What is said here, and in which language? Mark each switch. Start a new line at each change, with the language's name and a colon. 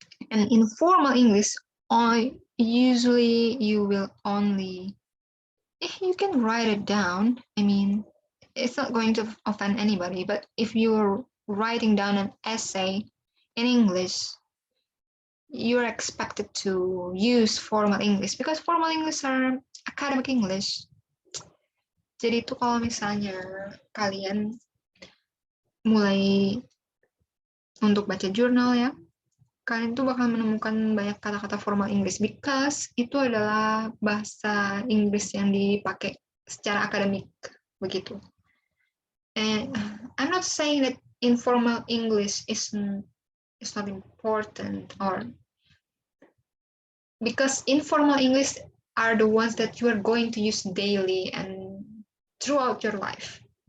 English: And informal English, usually you will only, you can write it down. I mean, it's not going to offend anybody, but if you're writing down an essay in English, you're expected to use formal English because formal English are academic English.
Indonesian: Jadi itu kalau misalnya kalian mulai untuk baca jurnal ya, kalian tuh bakal menemukan banyak kata-kata formal English because itu adalah bahasa Inggris yang dipakai secara akademik begitu.
English: And I'm not saying that informal English is not important, or because informal English are the ones that you are going to use daily and throughout your life.